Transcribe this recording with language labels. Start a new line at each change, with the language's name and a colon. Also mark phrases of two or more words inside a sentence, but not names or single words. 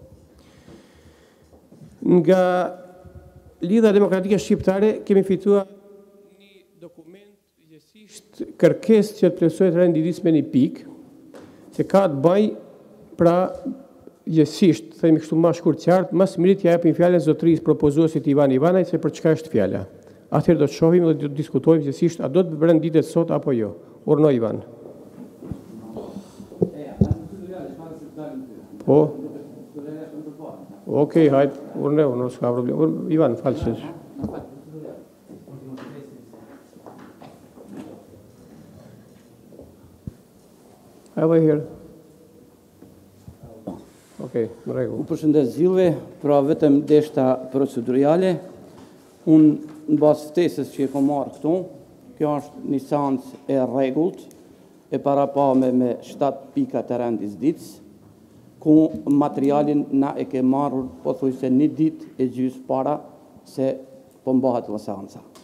Albanian: Nga Lidha Demokratike Shqiptare kemi fituar një dokument gjithësisht kërkesë që të plotësohet renditës me një pikë, që ka të bëjë pra gjithësisht, themi kështu më shkurt qartë, mas mirit ja japim fjalën zotërisë propozuesit Ivan Ivanaj se për çka është fjala. Atëherë do të shohim dhe do të diskutojmë gjithësisht a do të renditet sot apo jo. Urno Ivan. Po. Okej, hajt, urno, s'ka problem. Ivan, falë.
English: Have I here?
Albanian: Okej, në rregull. U përshëndes gjithëve, pra vetëm deshta procedurale. Unë në bazë ftesës që e kam marrë këtu, kjo është një seancë e rregullt, e parapame me 7 pika të rendis ditës, ku materialin na e ke marrë pothuajse një ditë e gjysmë para se po mbahet la seanca.